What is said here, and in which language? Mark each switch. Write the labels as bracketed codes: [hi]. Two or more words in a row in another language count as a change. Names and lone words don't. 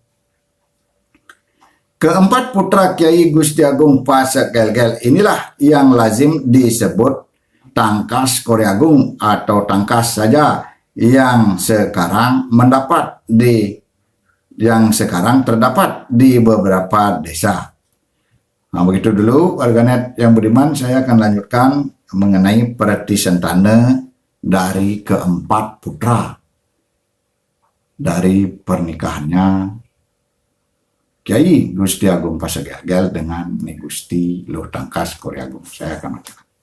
[id] Keempat putra Kyai Gusti Agung Pasek Gelgel inilah yang lazim disebut Tangkas Koreagung atau Tangkas saja yang sekarang terdapat di beberapa desa. Nah, begitu dulu warganet yang beriman, saya akan lanjutkan mengenai Pratisentana dari keempat putra dari pernikahannya Kiai Gusti Agung Pasegelgel dengan Ni Gusti Luh Tangkas Koreagung. Saya akan lanjutkan.